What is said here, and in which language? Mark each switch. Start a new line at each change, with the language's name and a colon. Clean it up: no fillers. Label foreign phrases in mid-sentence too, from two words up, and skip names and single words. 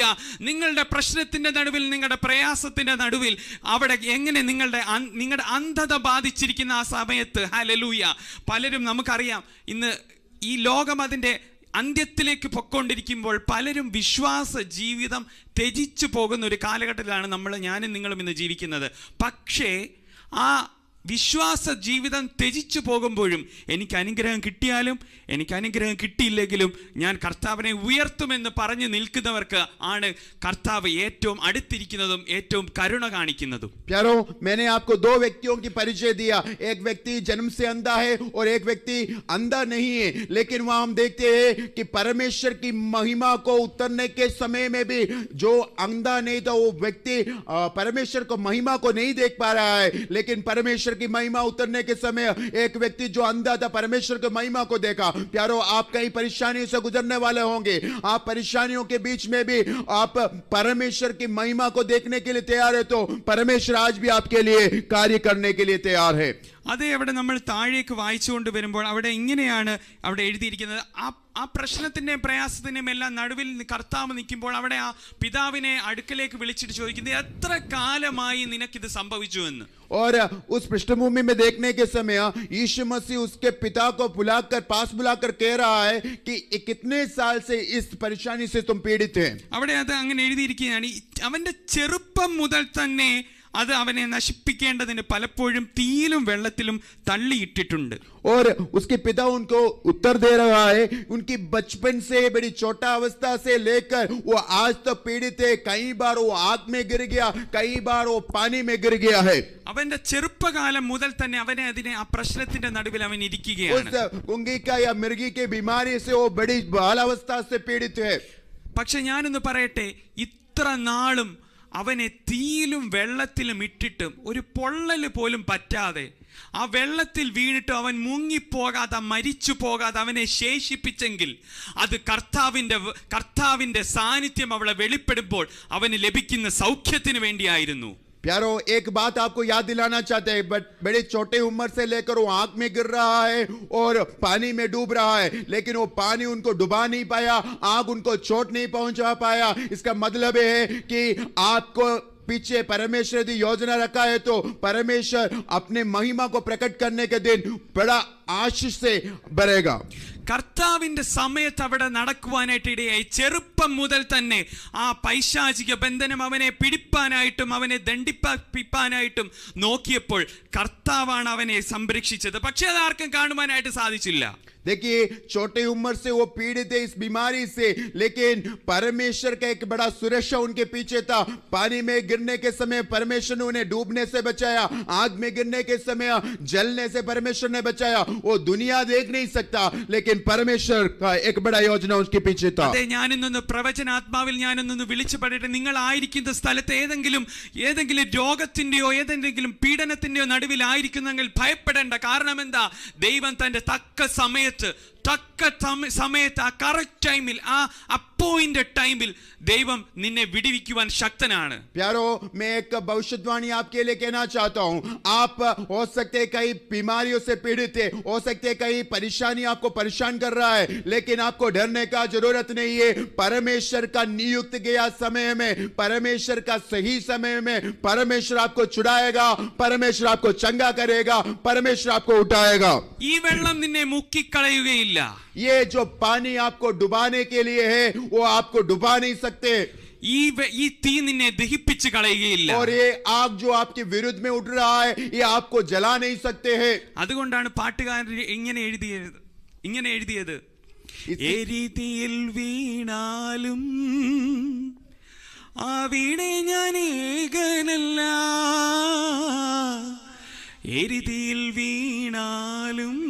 Malayalam: നിങ്ങളുടെ പ്രശ്നത്തിന്റെ നടുവിൽ, നിങ്ങളുടെ പ്രയാസത്തിന്റെ നടുവിൽ അവിടെ എങ്ങനെ നിങ്ങളുടെ അന്ധത ബാധിച്ചിരിക്കുന്ന ആ സമയത്ത്, ഹല്ലേലൂയ, പലരും നമുക്കറിയാം ഇന്ന് ഈ ലോകം അതിന്റെ അന്ത്യത്തിലേക്ക് പൊക്കൊണ്ടിരിക്കുമ്പോൾ പലരും വിശ്വാസ ജീവിതം ത്യജിച്ചു പോകുന്ന ഒരു കാലഘട്ടത്തിലാണ് ഞാനും നിങ്ങളും ഇന്ന് ജീവിക്കുന്നത്. പക്ഷേ ആ വിശ്വാസ ജീവിതം ത്യജിച്ചു പോകുമ്പോഴും എനിക്ക് അനുഗ്രഹം കിട്ടിയാലും എനിക്ക് അനുഗ്രഹം കിട്ടിയില്ലെങ്കിലും ഞാൻ കർത്താവിനെ ഉയർത്തുമെന്ന് പറഞ്ഞു നിൽക്കുന്നവർക്ക് ആണ് കർത്താവ് ഏറ്റവും അടുത്തിരിക്കുന്നതും ഏറ്റവും കരുണ കാണിക്കുന്നതും.
Hindi: प्यारो, मैंने आपको दो व्यक्तियों की परिचय दिया, एक व्यक्ति जन्म से अंधा है और एक व्यक्ति अंधा नहीं है, लेकिन वहां हम देखते हैं कि परमेश्वर की महिमा को उतरने के समय में भी जो अंधा नहीं था वो व्यक्ति परमेश्वर को महिमा को नहीं देख पा रहा है, लेकिन परमेश्वर की महिमा उतरने के समय एक व्यक्ति जो अंधा था परमेश्वर की महिमा को देखा। प्यारो, आप कई परेशानियों से गुजरने वाले होंगे, आप परेशानियों के बीच में भी आप परमेश्वर की महिमा को देखने के लिए तैयार है, तो परमेश्वर आज भी आपके लिए कार्य करने के लिए तैयार है।
Malayalam: അതേ അവിടെ നമ്മൾ താഴേക്ക് വായിച്ചുകൊണ്ട് വരുമ്പോൾ അവിടെ ഇങ്ങനെയാണ് അവിടെ എഴുതിയിരിക്കുന്നത്, ആ പ്രശ്നത്തിന്റെയും പ്രയാസത്തിന്റെയും എല്ലാം നടുവിൽ കർത്താവ് നിൽക്കുമ്പോൾ അവിടെ ആ പിതാവിനെ അടുക്കലേക്ക് വിളിച്ചിട്ട് ചോദിക്കുന്നത്, എത്ര കാലമായി നിനക്കിത് സംഭവിച്ചു എന്ന്.
Hindi: और उस पृष्ठभूमि में देखने के समय यीशु मसीह उसके पिता को बुलाकर, पास बुलाकर कह रहा है कि कितने साल से इस परेशानी से तुम पीड़ित हैं।
Malayalam: അവിടെ അത് അങ്ങനെ എഴുതിയിരിക്കുകയാണ്. അവന്റെ ചെറുപ്പം മുതൽ തന്നെ അത് അവനെ നശിപ്പിക്കേണ്ടതിന് പലപ്പോഴും തീയിലും വെള്ളത്തിലും തള്ളിയിട്ടിട്ടുണ്ട്.
Hindi: और उसके पिता उनको उत्तर दे रहा है, उनकी बचपन से बड़ी छोटा अवस्था से लेकर वो आज तक पीड़ित है. कई बार वो आग में गिर गया, कई बार वो पानी में गिर गया है.
Malayalam: അവന്റെ ചെറുപ്പകാലം മുതൽ തന്നെ അവനെ ആ പ്രശ്നത്തിന്റെ നടുവിൽ അവൻ ഇരിക്കുകയാണ്.
Hindi: उस गुंगी का या मिर्गी के बीमारी से वो बड़ी बालावस्था से पीड़ित है.
Malayalam: പക്ഷെ ഞാനൊന്ന് പറയട്ടെ, ഇത്ര നാളും അവനെ തീയിലും വെള്ളത്തിലും ഇട്ടിട്ടും ഒരു പൊള്ളല് പോലും പറ്റാതെ, ആ വെള്ളത്തിൽ വീണിട്ട് അവൻ മുങ്ങിപ്പോകാതെ മരിച്ചു പോകാതെ അവനെ ശേഷിപ്പിച്ചെങ്കിൽ അത് കർത്താവിന്റെ സാന്നിധ്യം അവളെ വെളിപ്പെടുമ്പോൾ അവന് ലഭിക്കുന്ന സൗഖ്യത്തിന് വേണ്ടിയായിരുന്നു.
Hindi: प्यारो, एक बात आपको याद दिलाना चाहते हैं, बट बड़े छोटे उम्र से लेकर वो आग में गिर रहा है और पानी में डूब रहा है, लेकिन वो पानी उनको डुबा नहीं पाया, आग उनको चोट नहीं पहुंचा पाया. इसका मतलब है कि आपको पीछे परमेश्वर की योजना रखा है, तो परमेश्वर अपने महिमा को प्रकट करने के दिन बड़ा आशीष से भरेगा.
Malayalam: കർത്താവിന്റെ സമയത്ത് അവിടെ നടക്കുവാനായിട്ട് ഇടയായി. ചെറുപ്പം മുതൽ തന്നെ ആ പൈശാചിക ബന്ധനം അവനെ പിടിപ്പാനായിട്ടും അവനെ ദണ്ഡിപ്പിപ്പാനായിട്ടും നോക്കിയപ്പോൾ കർത്താവാണ് അവനെ സംരക്ഷിച്ചത്. പക്ഷെ അത് ആർക്കും കാണുവാനായിട്ട് സാധിച്ചില്ല.
Hindi: देखिए, छोटे उम्र से वो पीड़ित है इस बीमारी से, लेकिन परमेश्वर का एक बड़ा सुरक्षा उनके पीछे था. पानी में गिरने के समय परमेश्वर ने उन्हें डूबने से बचाया, आग में गिरने के समय जलने से परमेश्वर ने बचाया. वो दुनिया देख नहीं सकता, लेकिन परमेश्वर का एक बड़ा योजना उसके पीछे था.
Malayalam: അതെ, ഞാനിന്നൊന്ന് പ്രവചനാത്മാവിൽ ഞാനൊന്ന് വിളിച്ചു പറയട്ടെ, നിങ്ങൾ ആയിരിക്കുന്ന സ്ഥലത്ത് ഏതെങ്കിലും രോഗത്തിന്റെയോ ഏതെങ്കിലും പീഡനത്തിന്റെയോ നടുവിലായിരിക്കുന്നെങ്കിൽ ഭയപ്പെടേണ്ട. കാരണം എന്താ? ദൈവം തന്റെ തക്ക സമയത്ത് ആ
English: correct time,
Malayalam: ആ
English: appointed time
Malayalam: ദൈവം നിന്നെ വിടുവിക്കുവാൻ ശക്തനാണ്.
Hindi: प्यारो, मैं एक भविष्यवाणी आपके लिए कहना चाहता हूं. आप हो सकते कई बीमारियों से पीड़ित है, हो सकते कई परेशानी आपको परेशान कर रहा है, लेकिन आपको डरने का जरूरत नहीं है. परमेश्वर का नियुक्त गया समय में, परमेश्वर का सही समय में परमेश्वर आपको छुड़ाएगा, परमेश्वर आपको चंगा करेगा, परमेश्वर आपको उठाएगा.
Malayalam: ഈ വെള്ളം നിന്നെ മുക്കിക്കളയുകയില്ല.
Hindi: ये जो पानी आपको डुबाने के लिए है, वो आपको डुबा नहीं सकते.
Malayalam: ഈ തീ നിന്നെ ദഹിപ്പിച്ച് കളയുകയില്ല.
Hindi: और ये आग जो आपके विरुद्ध में उठ रहा है, ये आपको जला नहीं सकते हैं.
Malayalam: അതുകൊണ്ടാണ് പാട്ടുകാരൻ ഇങ്ങനെ എഴുതിയത്, എരിതിയിൽ വീണാലും അവിടെ ഞാൻ ഏകനല്ല, എരിതിയിൽ വീണാലും